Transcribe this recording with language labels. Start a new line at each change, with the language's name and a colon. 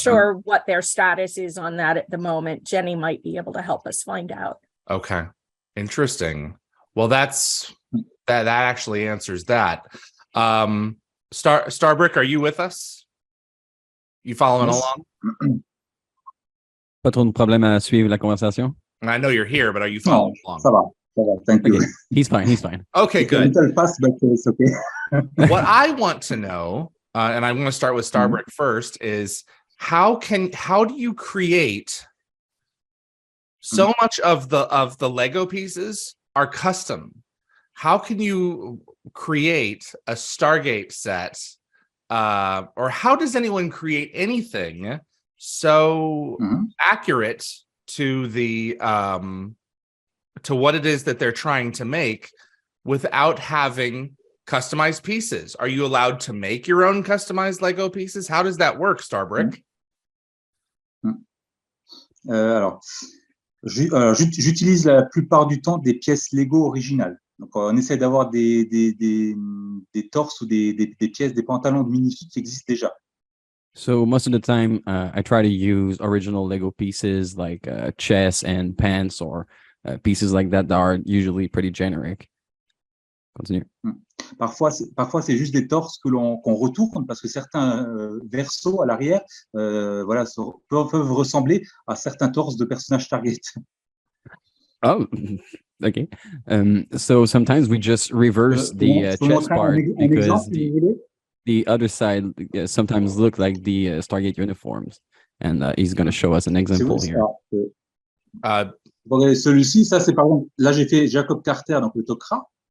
English: sure what their status is on that at the moment. Jenny might be able to help us find out. Okay. Interesting. Well, that actually answers that. Starbrick, are you with us? You following along?
French: Pas trop de problème à suivre la conversation.
English: And I know you're here, but are you following along?
French: Ça va.
English: Thank you. Okay. He's fine. Okay, It's a good. little fast, but it's okay. What I want to know, and I'm going to start with Starbrick first, is how do you create so much of the Lego pieces are custom? How can you create a Stargate set, or how does anyone create anything so accurate to the to what it is that they're trying to make without having customized pieces? Are you allowed to make your own customized Lego pieces? How does that work, Starbrick?
French: Alors, j'utilise la plupart du temps des pièces Lego originales. Donc, on essaie d'avoir des torses ou des pièces, des pantalons de minifig qui existent déjà.
English: So most of the time, I try to use original Lego pieces like chests and pants or pieces like that are usually pretty generic. Continue.
French: Parfois, c'est juste des torses qu'on retourne parce que certains versos à l'arrière peuvent ressembler à certains torses de personnages Stargate.
English: Oh, okay. So sometimes we just reverse the chest part because the other side sometimes look like the Stargate uniforms. And he's going to show us an example here.
French: Celui-ci, ça c'est par exemple, là j'ai fait Jacob Carter, donc le Tok'ra.